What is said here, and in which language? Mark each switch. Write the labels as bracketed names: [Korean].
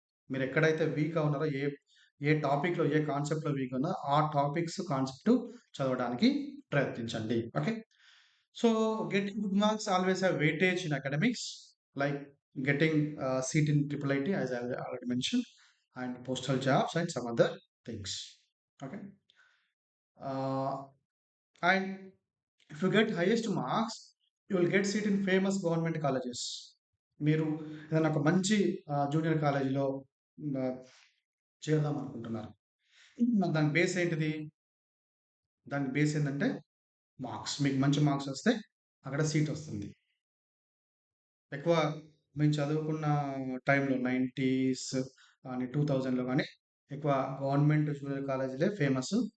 [Telugu] మీరెక్కడైతే వీక్‌గా ఉన్నారో, ఏ టాపిక్‌లో, ఏ కాన్సెప్ట్‌లో వీక్‌గా ఉన్నారో, ఆ టాపిక్స్, కాన్సెప్ట్ చదవడానికి ప్రయత్నించండి. Okay. [English] So, getting good marks always have weightage in academics like getting seat in triple IT as I already mentioned and postal jobs and some other things. Okay. Uh, and if you get highest marks, you will get seat in famous government colleges. [Telugu] మీరు ఏదైనా ఒక మంచి junior కాలేజీలో ఆహ్, చేరదాం అనుకుంటున్నారు. మరి దాని base ఏంటిది? దాని బేస్ ఏందంటే మార్క్స్. మీకు మంచి మార్క్స్ వస్తే అక్కడ సీట్ వస్తుంది. ఎక్కువ మేము చదువుకున్న టైంలో 90స్ కానీ 2000లో గానీ ఎక్కువ గవర్నమెంట్ జూనియర్ కాలేజీలే ఫేమస్.